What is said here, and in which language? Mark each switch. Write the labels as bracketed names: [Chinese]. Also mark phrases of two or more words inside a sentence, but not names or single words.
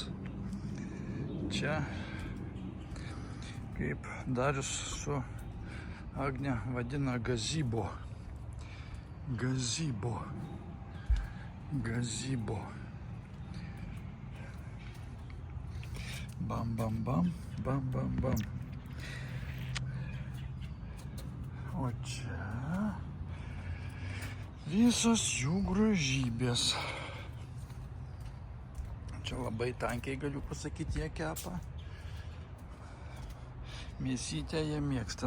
[Lithuanian] Čia, kaip Darius su Agne vadina, gazybo. Gazybo. Gazybo. Bam, bam, bam, bam, bam, bam. O čia visos jų grožybės. Čia labai tankiai galiu pasakyti, jie kepa. Mėsytę jie mėgsta.